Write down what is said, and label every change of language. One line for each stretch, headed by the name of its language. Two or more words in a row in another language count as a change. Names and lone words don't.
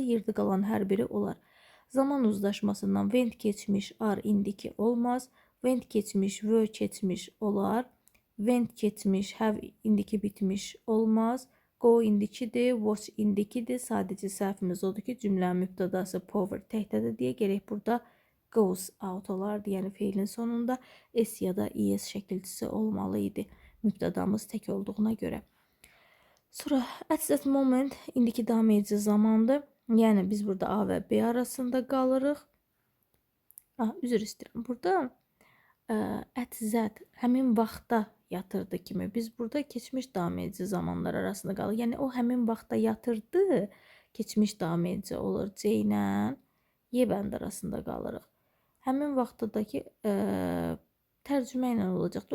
Azerbaijani: Yerdə qalan hər biri olar. Zaman uzlaşmasından went keçmiş are indiki olmaz. Went keçmiş were keçmiş olar. Went keçmiş have indiki bitmiş olmaz. Go indikidir, watch indikidir. Sadəcə səhvimiz odur ki, cümlənin mübtədası power təkdədir deyə gərək burada
English: goes out
Azerbaijani: olardı. Yəni feilin sonunda s ya da es şəkilçisi olmalı idi. Mübtədamız tək olduğuna görə. Sonra
English: at that moment
Azerbaijani: indiki davam edici zamandır. Yəni biz burada A və B arasında qalırıq. Üzr istəyirəm. Burada
English: at that
Azerbaijani: həmin vaxtda yatırdı kimi. Biz burada keçmiş davam edici zamanlar arasında qalırıq. Yəni o həmin vaxtda yatırdı, keçmiş davam edici olur. C ilə Y bənd arasında qalırıq. Həmin vaxtdakı tərcümə ilə olacaqdı.